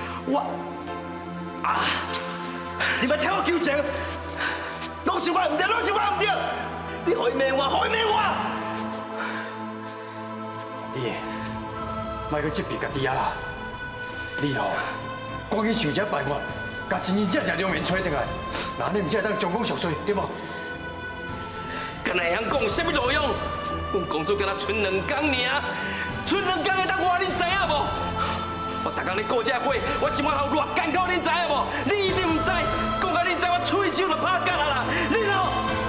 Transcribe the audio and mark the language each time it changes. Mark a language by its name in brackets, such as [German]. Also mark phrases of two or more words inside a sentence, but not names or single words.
[Min Nan Chinese] 你莫替我求情，拢是我唔对，拢是我唔对，你可以骂我，可以骂我。你，莫去这边家己啊啦！你哦，赶紧想一个办法，把真真正正良缘找回来，那你唔才会当将功赎罪，对无？敢会晓讲有啥物路用？阮公主敢若剩2天尔，剩2天会当活，你知影无？我逐逐工咧顾这火，我心肝头偌艰苦，恁知影无？你一定唔知，讲到恁知，我喙手就拍干啊啦！恁哦。